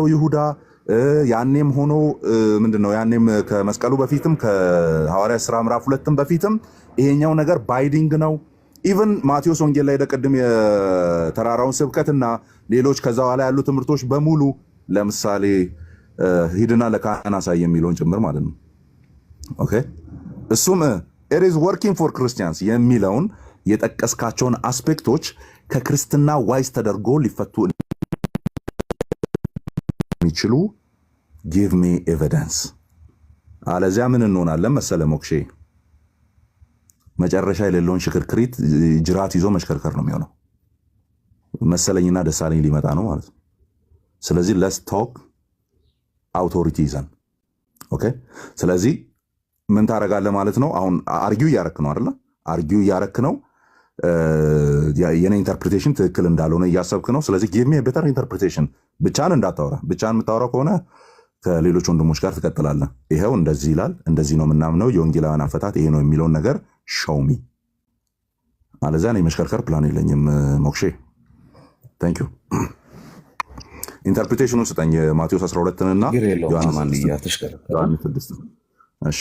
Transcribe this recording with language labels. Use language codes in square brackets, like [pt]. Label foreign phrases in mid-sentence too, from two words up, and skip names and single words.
[am] ይሁዳ። ያኔም ሆኖ ምንድነው ያኔም ከመስቀሉ በፊትም ከሐዋርያት ሥራ ምዕራፍ 2 በፊትም ይሄኛው ነገር ባይዲንግ ነው። ኢቭን ማቴዎስ ወንጌል ላይ ቅድም የተራራውን ስብከትና ሌሎች ከዛ በኋላ ያሉ ትምህርቶች በሙሉ ለምሳሌ ሂድና ለካህን አሳይ የሚለውን ጭምር ማለት ነው። ኦኬ እሱም [en] it is working for Christians [am] የሚለውን የጠቀስካቸውን አስፔክቶች ከክርስትና ዋይስ ተደርጎ ሊፈቱ የሚችሉ [en] give me evidence። [am] አለዚያ ምን እንሆናለን መሰለ ሞክሼ፣ መጨረሻ የሌለውን ሽክርክሪት ጅራት ይዞ መሽከርከር ነው የሚሆነው። መሰለኝና ደሳለኝ ሊመጣ ነው ማለት ነው። ስለዚህ [en] let's talk authority [am] ይዘን ኦኬ። ስለዚህ ምን ታደርጋለህ ማለት ነው? አሁን አርጊው እያረክ ነው አይደለ? አርጊው እያረክ ነው። የኔ ኢንተርፕሪቴሽን ትክክል እንዳልሆነ እያሰብክ ነው። ስለዚህ [en] give me a better interpretation። [am] ብቻን እንዳታወራ። ብቻን የምታወራ ከሆነ ከሌሎች ወንድሞች ጋር ትቀጥላለህ። ይሄው እንደዚህ ይላል፣ እንደዚህ ነው የምናምነው፣ የወንጌላውያን አፈታት ይሄ ነው የሚለውን ነገር [en] show me። [am] አለዚያ እኔ መሽከርከር ፕላን የለኝም ሞክሼ። [en] thank you። [am] ኢንተርፕሪቴሽኑን ስጠኝ። ማቴዎስ 12ንና ዮሐንስ 6 እሺ።